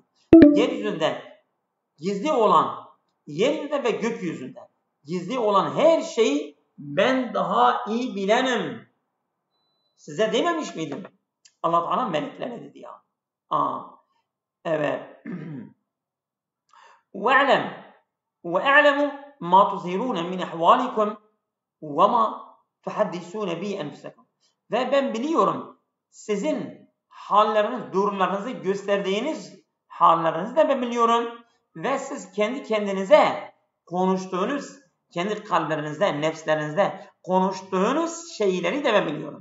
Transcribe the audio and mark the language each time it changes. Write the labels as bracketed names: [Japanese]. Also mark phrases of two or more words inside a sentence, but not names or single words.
[Turkish] Yeryüzünde gizli olan, yeryüzünde ve gökyüzünde gizli olan her şeyi ben daha iyi bilenim. Size dememiş miydim? Allah Teala meleklere dedi ya. Evet. [Arabic] وَاَعْلَمُ مَا تُظْهِرُونَ مِنْ اَحْوَالِكُمْ وَمَا تُحَدِّسُونَ بِي اَنْفُسَكُمْ. [Turkish] Ve ben biliyorum sizin halleriniz, durumlarınızı gösterdiğiniz hallerinizi de ben biliyorum. Ve siz kendi kendinize konuştuğunuz, kendi kalplerinizde, nefslerinizde konuştuğunuz şeyleri de ben biliyorum.